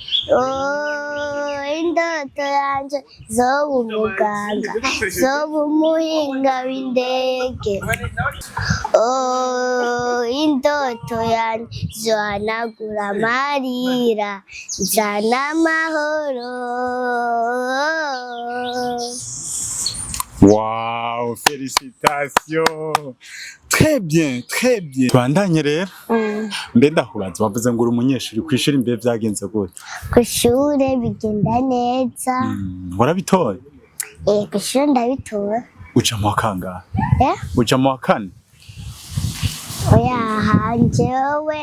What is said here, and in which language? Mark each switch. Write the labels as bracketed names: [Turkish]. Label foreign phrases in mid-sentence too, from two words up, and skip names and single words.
[Rundi] Indoto yanje zoba umuganga, zoba umuhinga w'indege. Indoto yanje zohanagura amarira, zana amahoro. [French] Wow, félicitations. Très bien, très bien. [Rundi] Bandanye rero. Mbe ndahubaza wavuze ngo uri umunyeshuri kwishuri mbe byagenze gute? Kw'ishure bigenda neza. Warabitoye? Kw'ishure ndabitora. Uca mu kangahe? Uca mu kane? Oya hanjewe.